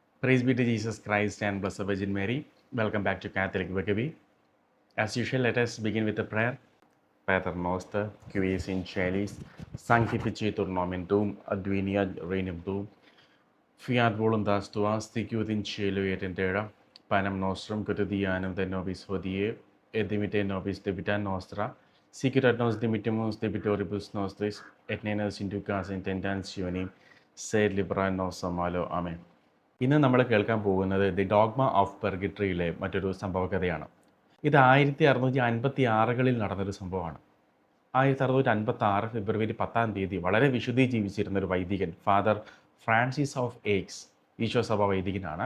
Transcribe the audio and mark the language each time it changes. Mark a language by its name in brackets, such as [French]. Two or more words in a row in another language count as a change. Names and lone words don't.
[English] Praise be to Jesus Christ and Blessed Virgin Mary. Welcome back to Catholic Wakabi. As usual, let us begin with a prayer. [Latin] Pater noster, qui es in celis, sanctificetur nomen tuum, adveniat regnum tuum, fiat voluntas tua, sicut in cielo et in terra, panem nostrum quotidianum de nobis hodie, et dimitte nobis debita nostra, sicut et nos dimittimus debitoribus nostris, et ne nos inducas in tentationem, sed libera nos a malo. Amen. [Malayalam] ഇന്ന് നമ്മൾ കേൾക്കാൻ പോകുന്നത് ദി ഡോഗ്മ ഓഫ് പെർഗിട്രിയിലെ മറ്റൊരു സംഭവകഥയാണ്. ഇത് 1656 നടന്നൊരു സംഭവമാണ്. 1656 ഫെബ്രുവരി 10 വളരെ വിശുദ്ധി ജീവിച്ചിരുന്നൊരു വൈദികൻ, ഫാദർ ഫ്രാൻസിസ് ഓഫ് എയ്ക്സ്, ഈശോ സഭ വൈദികനാണ്.